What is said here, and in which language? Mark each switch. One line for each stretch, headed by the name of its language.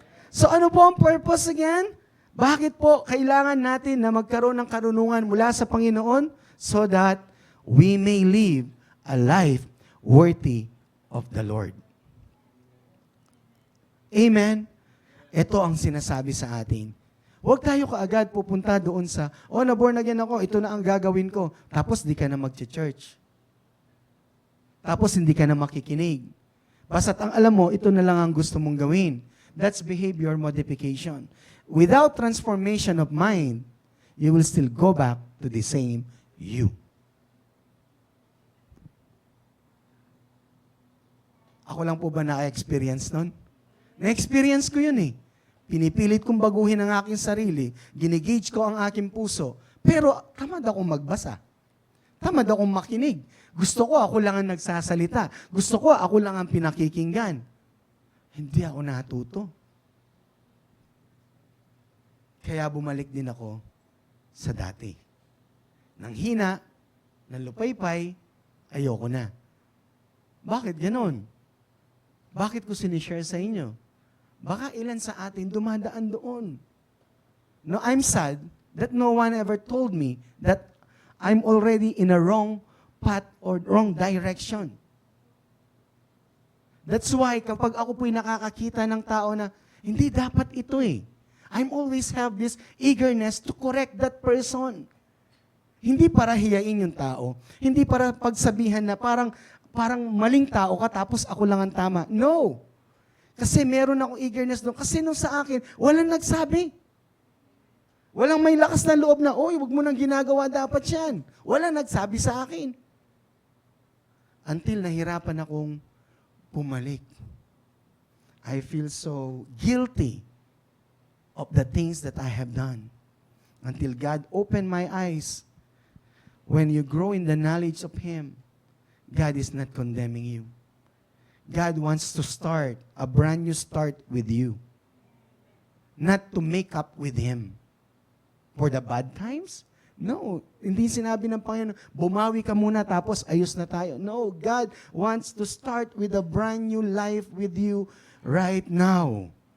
Filipino: So ano po ang purpose again? Bakit po kailangan natin na magkaroon ng karunungan mula sa Panginoon?
English: So that we may live a life worthy of the Lord. Amen?
Filipino: Ito ang sinasabi sa atin. Huwag tayo kaagad pupunta doon sa, na-born again ako, ito na ang gagawin ko. Tapos di ka na mag-church. Tapos hindi ka na makikinig. Basta't ang alam mo, ito na lang ang gusto mong gawin.
English: That's behavior modification. Without transformation of mind, you will still go back to the same you.
Filipino: Ako lang po ba na-experience nun? Na-experience ko yun eh. Pinipilit kong baguhin ang aking sarili. Ginigage ko ang aking puso. Pero tamad akong magbasa. Tamad akong makinig. Gusto ko ako lang ang nagsasalita. Gusto ko ako lang ang pinakikinggan. Hindi ako natuto. Kaya bumalik din ako sa dati. Nang hina, nang lupaypay, ayoko na. Bakit ganon? Bakit ko sinishare sa inyo? Baka ilan sa atin dumadaan doon.
English: No, I'm sad that no one ever told me that I'm already in a wrong path or wrong direction. That's why
Filipino: kapag ako po'y nakakakita ng tao na hindi dapat ito eh.
English: I'm always have this eagerness to correct that person.
Filipino: Hindi para hiyain yung tao. Hindi para pagsabihan na parang maling tao ka tapos ako lang ang tama. No. Kasi meron akong eagerness doon. Kasi nung sa akin, walang nagsabi. Walang may lakas na loob na, oy, wag mo nang ginagawa dapat yan. Walang nagsabi sa akin. Until nahirapan akong pumalik.
English: I feel so guilty of the things that I have done. Until God opened my eyes. When you grow in the knowledge of Him, God is not condemning you. God wants to start a brand new start with you. Not to make up with Him. For the bad times? No.
Filipino: Hindi sinabi ng Panginoon, bumawi ka muna tapos ayos na tayo.
English: No, God wants to start with a brand new life with you right now.